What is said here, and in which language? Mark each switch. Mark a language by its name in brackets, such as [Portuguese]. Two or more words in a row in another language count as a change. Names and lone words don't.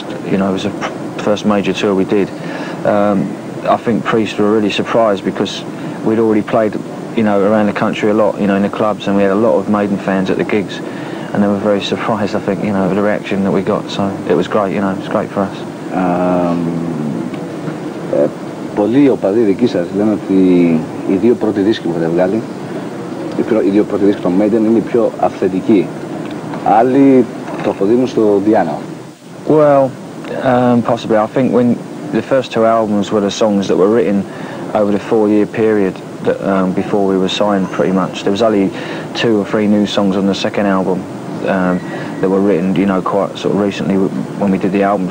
[English] You know, it was the first major tour we did. I think Priest were really surprised because we'd already played, you know, around the country a lot, you know, in the clubs, and we had a lot of Maiden fans at the gigs. And they were very surprised, I think, you know, the reaction that we got. So it was great, you know, it was great for us. [Greek] Πολλοί οπαδοί δικοί σας λένε ότι οι δύο πρώτοι δίσκοι που έχετε βγάλει, οι δύο πρώτοι δίσκοι των Maiden είναι οι πιο αυθεντικοί. Άλλοι το αποδίδουν στο Διάνο. [English] Well, possibly. I think when the first two albums were the songs that were written over the 4-year period that, before we were signed, pretty much. There was only 2 or 3 new songs on the second album that were written, you know, quite sort of recently when we did the album.